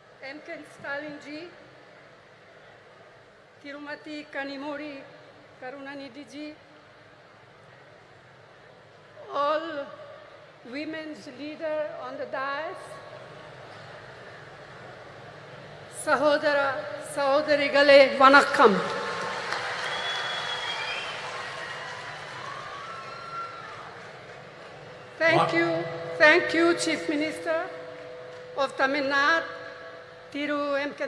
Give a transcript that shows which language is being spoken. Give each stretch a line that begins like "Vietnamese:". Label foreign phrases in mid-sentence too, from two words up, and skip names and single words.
English: M.K. Stalin ji, Tirumati Kanimori Karunanidhi ji, all women's leader on the dais,
Tamil: சகோதர, சகோதரிகளே, வணக்கம்.
English: Thank you, Chief Minister of Tamil Nadu, Thiru M.K.